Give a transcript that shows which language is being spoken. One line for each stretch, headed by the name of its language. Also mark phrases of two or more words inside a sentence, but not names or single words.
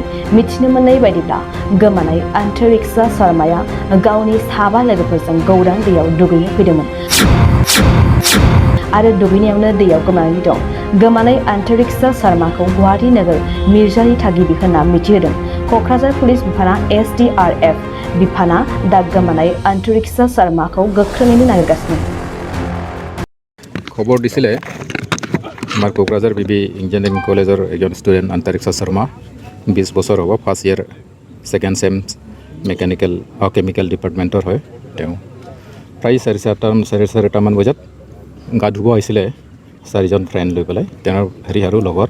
Bodo: मिथिनो मोननाय बायदिब्ला गोमानाय आन्तरिक्षा शर्माया गावनि 7 लोगोफोरजों गौरां दैयाव दुगैनो फैदोंमोन आरो दुगैनायावनो दैयाव गोमानानै दं। गोमानाय आन्तरिक्षा शर्माखौ गुवाहाटी नोगोर मिर्जानि थागिबि होनना मिथिहोदों क'क्राझार पुलिस बिफाना SDRF बिफाना दा गोमानाय आन्तरिक्षा शर्माखौ गोख्रोङैनो नागिरगासिनो।
Assamese: खबर दिছিলে আমাৰ কোকৰাঝাৰ বিবি ইঞ্জিনিয়াৰিং কলেজৰ এজন ষ্টুডেণ্ট আন্তৰিक्षा শৰ্মা 20 বছৰ হ'ব,
English: first year second sem chemical department
Assamese: হয়। তেওঁ প্ৰায় 4:30মান বজাত গা ধুব আহিছিলে 4জন ফ্ৰেণ্ড লৈ পেলাই, তেওঁৰ হেৰি আৰু লগৰ।